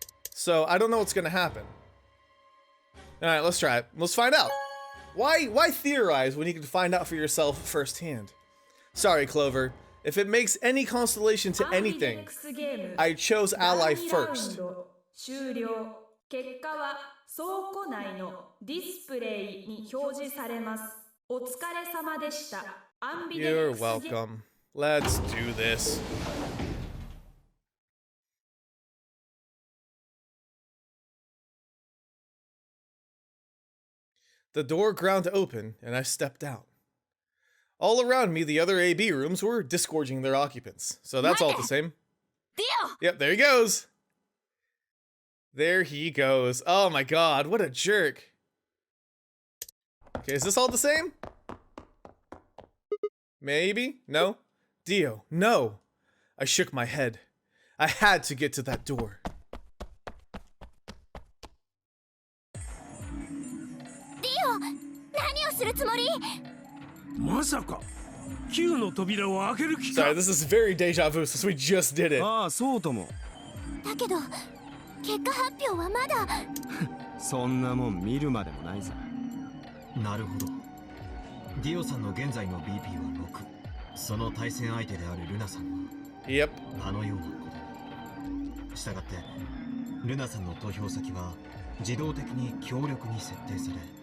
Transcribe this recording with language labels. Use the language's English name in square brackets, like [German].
[English] So I don't know what's gonna happen. All right, let's try it. Let's find out. Why theorize when you can find out for yourself firsthand? Sorry, Clover. If it makes any consolation to anything, I chose Ally first. [Japanese] 終了。結果は倉庫内のディスプレイに表示されます。お疲れ様でした。アンビデ [English] You're [Japanese] ックス [English] welcome. Let's do this. The door ground open, and I stepped out. All around me, the other AB rooms were disgorging their occupants. So that's all the same. Dio! Yep, there he goes. There he goes. Oh my god, what a jerk. Okay, is this all the same? Maybe? No? Dio, no. I shook my head. I had to get to that door. [Japanese] Dio! 何をするつもり？まさか9の扉を開ける気か。 [English] Sorry, this is very deja vu since we just did it. [Japanese] ああ、そうとも。だけど結果発表はまだ。そんなもん見るまでもないさ。なるほど。ディオさんの現在の BP は6。その対戦相手であるルナさんは [English] Yep. [Japanese] あのようなこと。したがってルナさんの投票先は自動的に強力に設定され、